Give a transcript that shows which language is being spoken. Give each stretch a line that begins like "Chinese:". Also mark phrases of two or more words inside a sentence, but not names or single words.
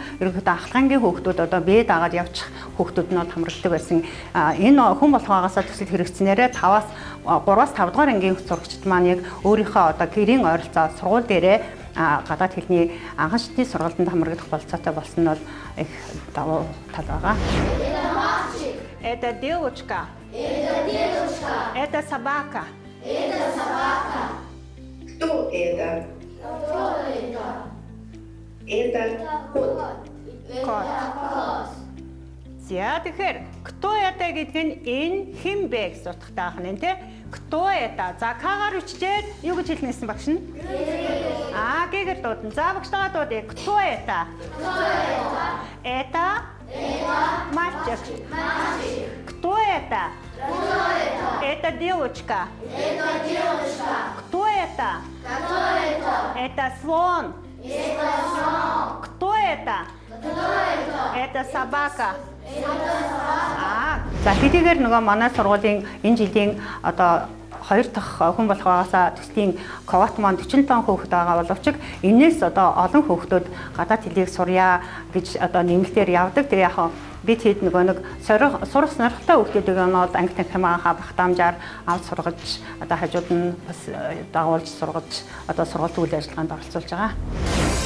Mongolian: Ерөнхийдөө ахлагангийн хүүхдүүд одоо бие даагаад явчих хүүхдүүд нь бол хамрагддаг байсан. Энэ хүн болгоогоосоо төсөл хэрэгжснээрээ 3-5 дугаар ангийн сурагчид маань яг өөрийнхөө одоо гэрийн ойролцоо сургууль дээрээ гадаад хэлний анхан шатны сургалтанд хамрагдах болцоотой болсон нь бол их давуу тал байгаа.
Russian: Это девочка. Это собака. Кто это? Это кот.
Mongolian: За тэгэхээр
Russian: кто это
Mongolian: гэдэг нь энэ хэн бэ гэж утгатай байна тийм.
Russian: Кто это?
Mongolian: За кагаар үчижээд юу гэж хэлнэсэн багш нь? Гэгээр дуудана. За багштайгаа дуудъя.
Russian: Кто это? Это мальчик. Кто это? Это девочка. Кто это? Это слон. Кто это? Это собака.
Mongolian: За хэдийгээр нөгөө манай сургуулийн энэ жилийн одоо хоёр дахь хүн болох байгаасаа төслийн квот маань 45 хүүхэд байгаа боловч энээс одоо олон хүүхдүүд гадаад хэлийг сурья гэж одоо нэмэлтээр явдаг. Тэгээ яг бид хэд нэг сурах сонирхолтой хүүхдүүдийг нь бол анги танхимаа багтаамжаар авч сургаж одоо хажууд нь бас дагуулж сургаж одоо сургалт үйл ажиллагаанд оролцуулж байгаа.